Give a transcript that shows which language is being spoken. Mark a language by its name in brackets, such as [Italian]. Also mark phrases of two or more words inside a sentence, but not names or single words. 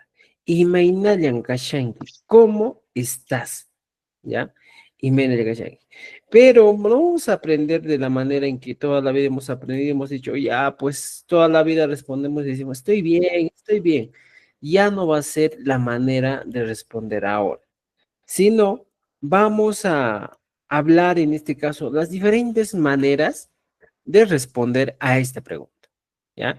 [Quechua] Imainayan kashanki, [Spanish] ¿cómo estás? ¿Ya? [Quechua] Imainayan kashanki. [Spanish] Pero no vamos a aprender de la manera en que toda la vida hemos aprendido, hemos dicho, ya, pues toda la vida respondemos y decimos, estoy bien, estoy bien. Ya no va a ser la manera de responder ahora, sino vamos a hablar en este caso las diferentes maneras de responder a esta pregunta, ¿ya?